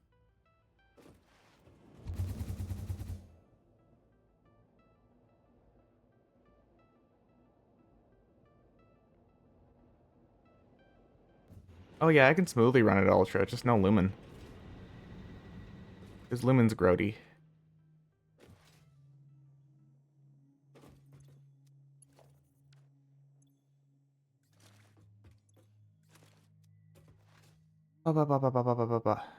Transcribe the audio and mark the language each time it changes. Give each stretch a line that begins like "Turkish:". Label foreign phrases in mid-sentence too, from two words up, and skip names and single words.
English: Oh yeah, I can smoothly run it at ultra, just no lumen. Because lumen's grody. Ba ba ba ba ba ba ba ba ba.